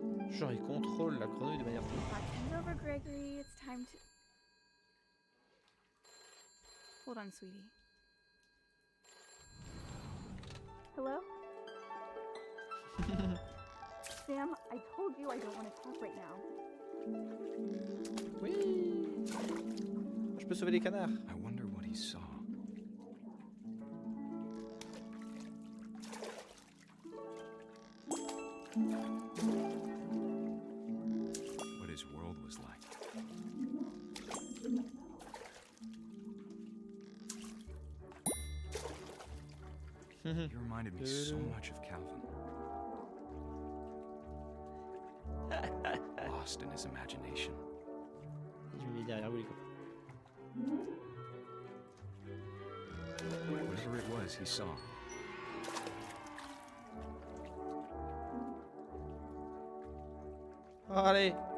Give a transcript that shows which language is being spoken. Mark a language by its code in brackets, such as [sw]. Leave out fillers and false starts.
[fr] Genre il contrôle la grenouille de manière... [en] Watching over Gregory, it's time to... Hold on, sweetie. Hello? Sam, I told you I don't want to talk right now. [fr] Oui. Je peux sauver les canards. [en] I wonder what he saw. What his world was like. You reminded me so much of Calvin. Lost in his imagination. [fr] Je me mets derrière vous les copains. [en] Whatever it was he saw. [fr] Oh, allez.